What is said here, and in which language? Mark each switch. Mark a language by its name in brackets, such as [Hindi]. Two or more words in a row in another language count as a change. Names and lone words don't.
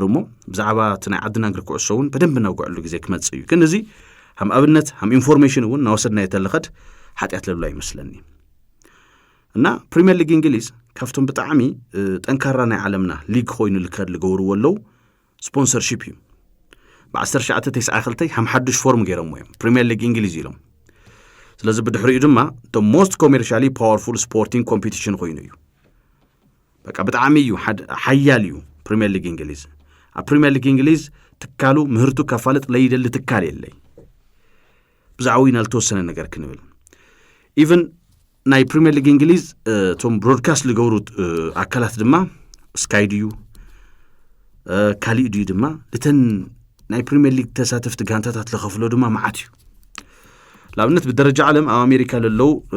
[Tigrinya] እሞ ብዛዕባ እቲ ናይ ዓድና እግሪ ኩዕሶ እውን በደንብ ናውግዕሉ ግዜ ክመጽእ እዩ ግን እዚ ሃም ኣብነት ሃም ኢንፎርሜሽን እውን ናወሰድና የተለኸድ ሓጢኣት ለብሎ ኣይመስለኒ እና ፕሪሚየር ሊግ እንግሊዝ ካብቶም ብጣዕሚ ጠንካራ ናይ ዓለምና ሊግ ኮይኑ ልከድ ልገብርዎ ኣለዉ ስፖንሰርሺፕ እዩ ብ1992 ሃም ሓድሽ ፎርም ገይሮሞ እዮም ፕሪሚየር ሊግ እንግሊዝ ኢሎም ስለዚ ብድሕሪኡ ድማ [English] the most commercially powerful sporting competition [Tigrinya] ኮይኑ እዩ በቃ ብጣዕሚ እዩ ሓያል እዩ ፕሪሚየር ሊግ እንግሊዝ ኣብ ፕሪሚየር ሊግ እንግሊዝ ትካሉ ምህርቱ ካፋለጥ ለይደሊ ትካል የለይ ብዛዕባ ኢና ልተወሰነ ነገር ክንብል ኢቭን ናይ ፕሪሚየር ሊግ እንግሊዝ ቶም ብሮድካስት ልገብሩ ኣካላት ድማ ስካይ ድዩ ካሊእ ድዩ ድማ ልተን ናይ ፕሪሚየር ሊግ ተሳተፍቲ ጋንታታት ለኸፍሎ ድማ መዓት እዩ ለኣብነት ብደረጃ ዓለም ኣብ ኣሜሪካ ለለው